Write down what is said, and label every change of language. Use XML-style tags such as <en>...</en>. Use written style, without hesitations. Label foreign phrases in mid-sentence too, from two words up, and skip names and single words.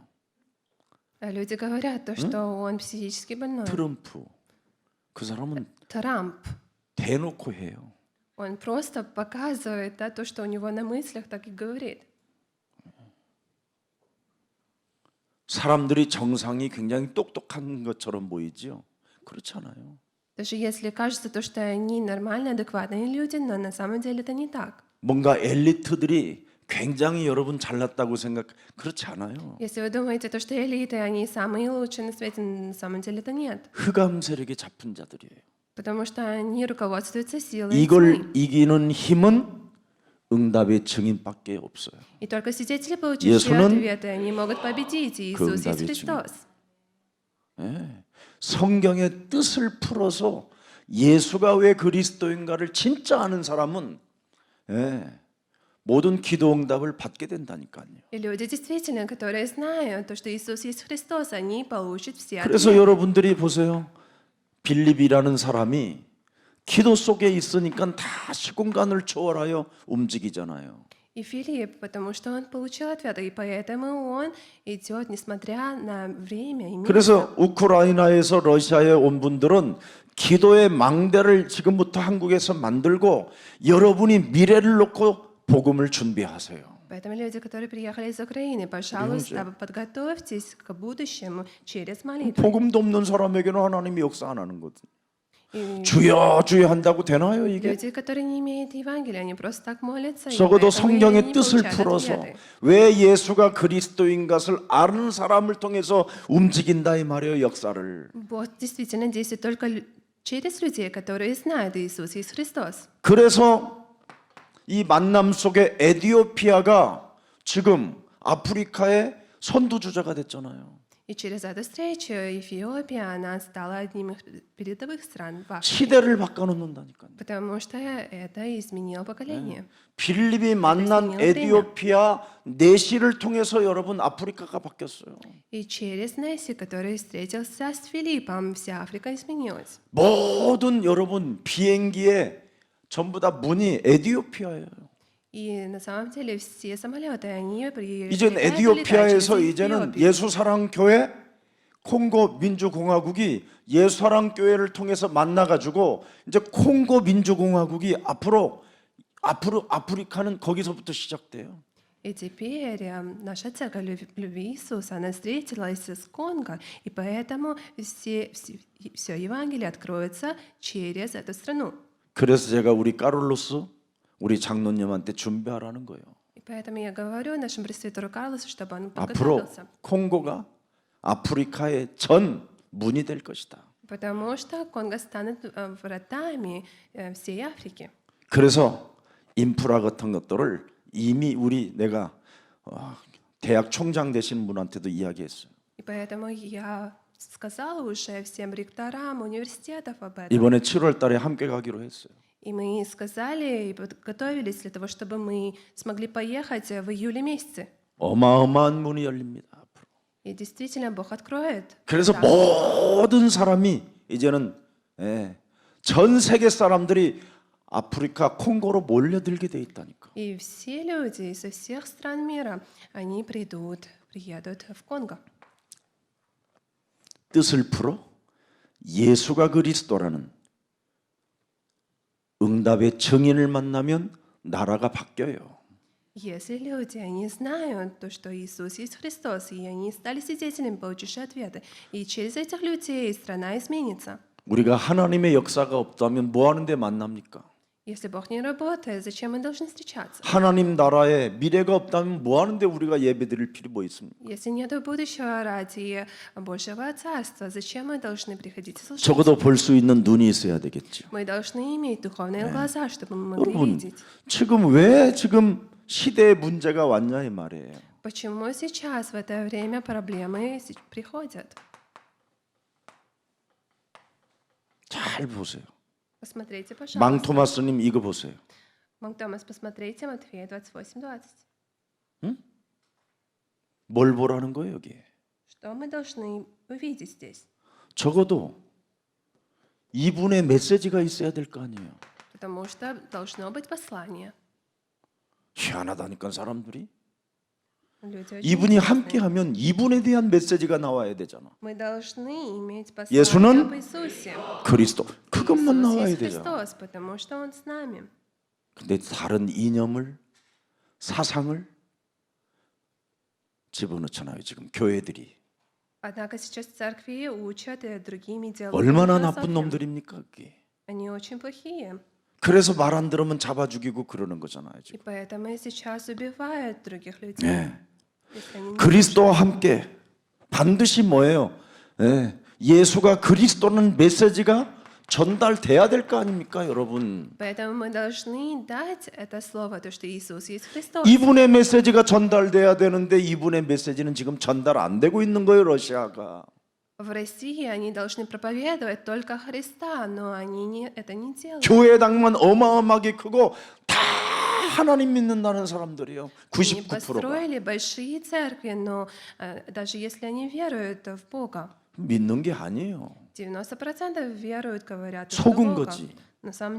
<ru>А люди говорят то, что он психически больной.</ru> <ko>트럼프. 그 사람은 Трамп. 대놓고 해요.</ko> <ru>Он просто показывает то, что у него на мыслях, так и говорит.</ru> <ko>사람들이 정상이 굉장히 똑똑한 것처럼 보이지요. 그렇지 않아요.</ko> <ru>Даже если кажется то, что они нормальные, адекватные люди, но на самом деле это не так.</ru> <ko>뭔가 엘리트들이 굉장히 여러분 잘났다고 그렇지 않아요.</ko> <ru>Если вы думаете, то, что элиты, они самые лучшие на свете, на самом деле это нет.</ru> <ko>흑암 세력에 잡힌 자들이에요.</ko> <ru>Потому что они руководствуются силой</ru> <ko>이걸</ko> <ru>тьмы.</ru> <ko>이기는 힘은 응답의 증인밖에 없어요.</ko> <ru>И только свидетели, получившие</ru> <ko>예수는</ko> <ru>ответы, они могут победить. И Иисус есть</ru> <ko>응답의</ko> <ru>Христос.</ru> <ko>성경의 뜻을 풀어서 예수가 왜 그리스도인가를 진짜 아는 사람은 모든 기도 응답을 받게 된다니까요.</ko> <ru>И люди действительно, которые знают, то, что Иисус есть Христос, они получат все</ru> <ko>그래서</ko> <ru>ответы.</ru> <ko>여러분들이 보세요. 빌립이라는 사람이 기도 속에 있으니까 다 시공간을 초월하여 움직이잖아요.</ko> <ru>И Филипп, потому что он получил ответы, и поэтому он идет, несмотря на время и место.</ru> <ko>그래서 우크라이나에서 러시아에 온 분들은 기도의 망대를 지금부터 한국에서 만들고 여러분이 미래를 놓고 복음을 준비하세요.</ko> <ru>Поэтому люди, которые приехали из Украины, пожалуйста, подготовьтесь к будущему через молитву.</ru> <ko>복음도 없는 사람에게는 하나님이 역사 안 하는 거든.</ko> <ru>И</ru> <ko>주여 주여 한다고 되나요 이게?</ko> <ru>люди, которые не имеют Евангелия, они просто так молятся, и</ru> <ko>적어도</ko> <ru>поэтому они</ru> <ko>성경의</ko> <ru>не</ru> <ko>뜻을</ko> <ru>получают</ru> <ko>풀어서</ko> <ru>ответы.</ru> <ko>왜 예수가 그리스도인 것을 아는 사람을 통해서 움직인다 이 말이에요 역사를.</ko> <ru>Бог действительно действует только через людей, которые знают Иисус, Иисус Христос.</ru> <ko>그래서 이 만남 속에 에티오피아가 지금 아프리카의 선두주자가 됐잖아요.</ko> <ru>И через эту встречу Эфиопия, она стала одним из передовых стран в Африке,</ru> <ko>시대를 바꿔놓는다니까요.</ko> <ru>потому что это изменило поколение.</ru> <ko>빌립이 만난 에티오피아 내시를 통해서 여러분 아프리카가 바뀌었어요.</ko> <ru>И через Несси, который встретился с Филиппом, вся Африка изменилась.</ru> <ko>모든 여러분 비행기에 전부 다 문이 에티오피아예요.</ko> <ru>И на самом деле все самолеты, они</ru> <ko>이젠 에티오피아에서 이제는</ko> <ru>Эфиопию.</ru> <ko>예수사랑 교회 콩고 민주공화국이 예수사랑 교회를 통해서 만나가지고 이제 콩고 민주공화국이 앞으로 아프리카는 거기서부터 시작돼요.</ko> <ru>И теперь наша церковь любви Иисуса, она встретилась с Конго, и поэтому все Евангелие откроется через эту страну.</ru> <ko>그래서 제가 우리 까를로스 우리 장로님한테 준비하라는 거예요.</ko> <ru>И поэтому я говорю нашему пресвитеру Карлосу, чтобы он</ru> <ko>앞으로</ko> <ru>подготовился.</ru> <ko>콩고가 아프리카의 전 문이 될 것이다.</ko> <ru>Потому что Конго станет вратами всей Африки.</ru> <ko>그래서 인프라 같은 것들을 이미 내가 대학 총장 되신 분한테도 이야기했어요.</ko> <ru>И поэтому я сказала уже всем ректорам университетов об этом.</ru> <ko>이번에 7월 달에 함께 가기로 했어요.</ko> <ru>И мы сказали и подготовились для того, чтобы мы смогли поехать в июле месяце.</ru> <ko>어마어마한 문이 열립니다. 앞으로.</ko> <ru>И действительно Бог откроет.</ru> <ko>그래서</ko> <ru>Да.</ru> <ko>모든 사람이 이제는 전 세계 사람들이 아프리카 콩고로 몰려들게 돼 있다니까.</ko> <ru>И все люди со всех стран мира, они приедут в Конго.</ru> <ko>뜻을 풀어 예수가 그리스도라는 응답의 증인을 만나면 나라가 바뀌어요.</ko> <ru>Если люди, они знают то, что Иисус есть Христос, и они стали свидетелями, получившие ответы, и через этих людей страна изменится.</ru> <ko>우리가 하나님의 역사가 없다면 뭐 하는데 만납니까?</ko> <ru>Если Бог не работает, зачем мы должны встречаться?</ru> <ko>하나님 나라에 미래가 없다면 뭐 하는데 우리가 예배드릴 필요 뭐 있습니까?</ko> <ru>Если нет будущего ради Божьего Царства, зачем мы должны приходить и слушать?</ru> <ko>적어도 볼 수 있는 눈이 있어야 되겠죠.</ko> <ru>Мы должны иметь духовные глаза, чтобы мы могли</ru> <ko>여러분</ko> <ru>видеть.</ru> <ko>지금 시대의 문제가 왔냐 이 말이에요.</ko> <ru>Почему сейчас, в это время, проблемы приходят?</ru> <ko>잘 보세요.</ko> <ru>Посмотрите, пожалуйста.</ru> <ko>망토마스님 이거 보세요.</ko> <ru>Томас, посмотрите Матфея 28:20.</ru> <ko>뭘 보라는 거예요 여기?</ko> <ru>Что мы должны увидеть здесь?</ru> <ko>적어도 이분의 메시지가 있어야 될 거 아니에요.</ko> <ru>Потому что должно быть послание.</ru> <ko>희한하다니까 사람들이.</ko> <ru>Люди очень</ru> <ko>이분이</ko> <ru>интересные.</ru> <ko>함께하면 이분에 대한 메시지가 나와야 되잖아.</ko> <ru>Мы должны иметь</ru> <ko>예수는</ko> <ru>послание об Иисусе.</ru> <ko>그리스도 그것만</ko> <ru>Иисус</ru> <ko>나와야</ko> <ru>есть</ru> <ko>되죠.</ko> <ru>Христос, потому что Он с нами.</ru> <ko>근데 다른 이념을 사상을 집어넣잖아요. 지금 교회들이</ko> <ru>Однако сейчас церкви учат другими делами.</ru> <ko>얼마나 나쁜 놈들입니까 그게.</ko> <ru>Они очень плохие.</ru> <ko>그래서 말 안 들으면 잡아 죽이고 그러는 거잖아요.</ko> <ru>И</ru> <ko>지금.</ko> <ru>поэтому сейчас убивают других людей.</ru> <ko>예.</ko> <ru>Если они не</ru> <ko>그리스도와 함께 반드시 뭐예요? 예수가 그리스도는 메시지가 전달돼야 될 거 아닙니까, 여러분?</ko> <ru>Поэтому мы должны дать это слово, то, что Иисус есть Христос.</ru> <ko>이분의 메시지가 전달돼야 되는데 이분의 메시지는 지금 전달 안 되고 있는 거예요, 러시아가.</ko> <ru>В России они должны проповедовать только Христа, но они это не делают.</ru> <ko>교회당만 어마어마하게 크고 다 하나님 믿는다는 사람들이요.</ko> <ru>Они</ru> <ko>99%가.</ko> <ru>построили большие церкви, но даже если они веруют в Бога,</ru> <ko>믿는 게 아니에요.</ko> <ru>90% веруют, говорят, что</ru> <ko>속은</ko> <ru>Бога.</ru> <ko>거지.</ko>